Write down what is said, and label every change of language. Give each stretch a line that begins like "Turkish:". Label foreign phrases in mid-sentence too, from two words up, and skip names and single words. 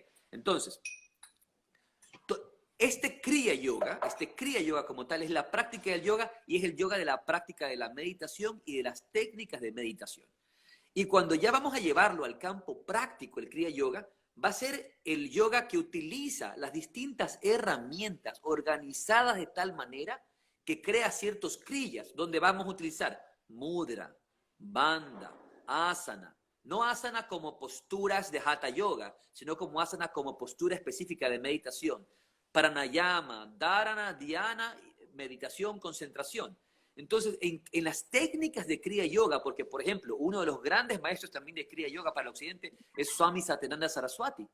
Spanish: Entonces, este Kriya Yoga como tal es la práctica del yoga y es el yoga de la práctica de la meditación y de las técnicas de meditación. Y cuando ya vamos a llevarlo al campo práctico, el Kriya Yoga, va a ser el yoga que utiliza las distintas herramientas organizadas de tal manera que crea ciertos kriyas, donde vamos a utilizar
Sanskrit: mudra, bandha, asana.
Spanish: No asana como posturas de Hatha Yoga, sino como asana como postura específica de meditación.
Sanskrit: Pranayama, dharana, dhyana,
Spanish: meditación, concentración. Entonces, en las técnicas de Kriya Yoga, porque, por ejemplo, uno de los grandes maestros también de Kriya Yoga para el occidente es Swami Satyananda Saraswati.